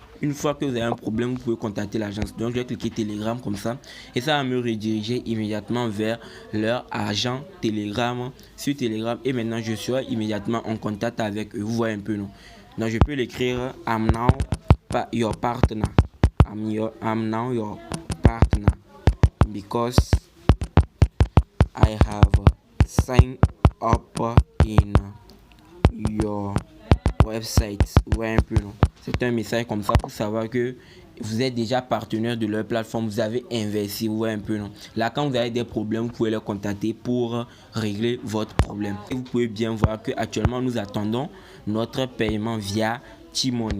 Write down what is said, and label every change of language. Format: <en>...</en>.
<fr>Une fois que vous avez un problème, vous pouvez contacter l'agence. Donc je vais cliquer Telegram comme ça et ça va me rediriger immédiatement vers leur agent Telegram sur Telegram et maintenant je serai immédiatement en contact avec eux. Vous voyez un peu, non? Donc je peux l'écrire</fr> <en>I'm now your partner. I'm now your partner because I have signed up in your website.</en> <fr>Ouais, un peu, non? C'est un message comme ça pour savoir que vous êtes déjà partenaire de leur plateforme, vous avez investi. Ouais, un peu, non? Là, quand vous avez des problèmes, vous pouvez les contacter pour régler votre problème. Et vous pouvez bien voir que actuellement nous attendons notre paiement via T-Money.</fr>